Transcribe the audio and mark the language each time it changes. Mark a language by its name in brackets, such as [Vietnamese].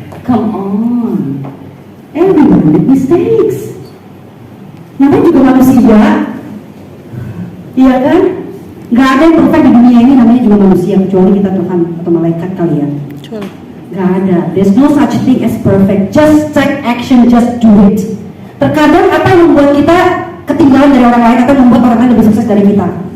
[English] Come on, everyone make mistakes. [Indonesian] Namanya juga manusia, iya kan? Gak ada yang perfect di dunia ini, namanya juga manusia, kecuali kita Tuhan atau malaikat kalian. Gak ada, [English] there's no such thing as perfect. Just take action, just do it. [Indonesian] Terkadang apa yang membuat kita ketinggalan dari orang lain atau membuat orang lain lebih sukses dari kita?